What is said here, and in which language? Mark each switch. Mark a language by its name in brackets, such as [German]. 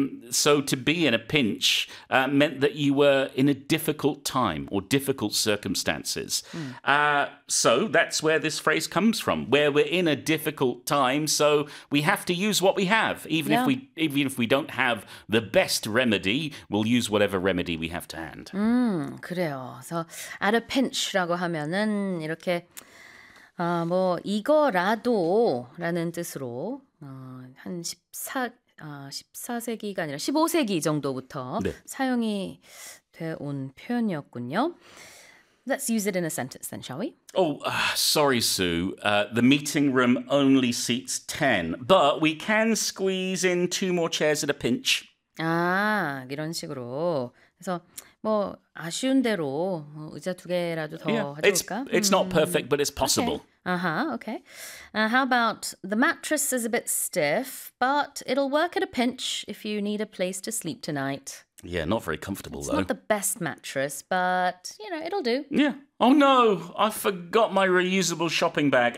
[English] So to be in a pinch meant that you were in a difficult time or difficult circumstances. Mm. So that's where this phrase comes from, where we're in a difficult time. So we have to use what we have. Even yeah. if we don't have the best remedy, we'll use whatever remedy we have to hand. [Korean] 그래요. [English] So at a pinch [Korean] 라고 하면은 이렇게... 아, 뭐 이거라도라는 뜻으로 14세기가 아니라 15세기 정도부터 네. 사용이 돼온 표현이었군요. [English] Let's use it in a sentence then, shall we? Sorry, Sue. The meeting room only seats 10, but we can squeeze in two more chairs at a pinch. [Korean] 아, 이런 식으로. 그래서 뭐 아쉬운 대로 의자 두 개라도 더 yeah, 가져올까? [English] It's not perfect, but it's possible. Okay. Uh-huh, okay. How about the mattress is a bit stiff, but it'll work at a pinch if you need a place to sleep tonight. Yeah, not very comfortable, it's though. It's not the best mattress, but, you know, it'll do. Yeah. Oh, no, I forgot my reusable shopping bag.